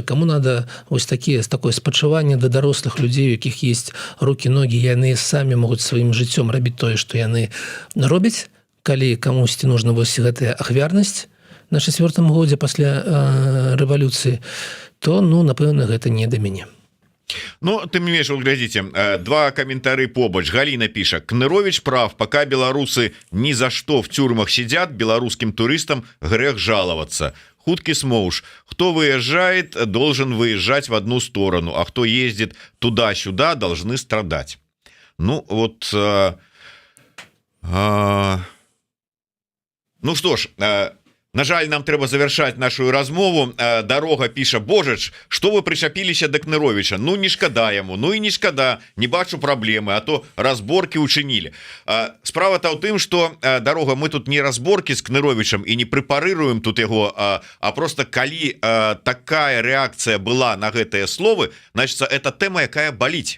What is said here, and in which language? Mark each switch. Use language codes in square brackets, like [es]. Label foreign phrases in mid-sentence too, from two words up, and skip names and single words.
[be] Каму надо вось такое спачуванне да дарослых людзей, у якіх есть рукі, ногі, яны самі могуць сваім жыццём рабіць тое, што яны робяць. Калі камусьці нужна вось гэтая ахвярнасць на 4-м годзе пасля рэвалюцыі, то, напэўна, гэта не да мяне. Ты мне менш, глядзіце, два каментары побач. [ru] Галина піша: Кнырович прав, пока белорусы ни за что в тюрьмах сидят, белорусским туристам грех жаловаться. Худкий смоуш: кто выезжает, должен выезжать в одну сторону, а кто ездит туда-сюда, должны страдать. Что ж, [be] на жаль, нам трэба завершаць нашу размову. Дарога піша: Божач, што вы прычапіліся да Кныровіча? Не шкада яму, і не шкада, не бачу праблемы, а то разборкі учынілі. Справа-то ў тым, што, Дарога, мы тут не разборкі з Кныровічам і не прэпарыруем тут яго, а просто калі такая рэакцыя была на гэтыя словы, [ru] значит, это [be] тэма, якая баліць.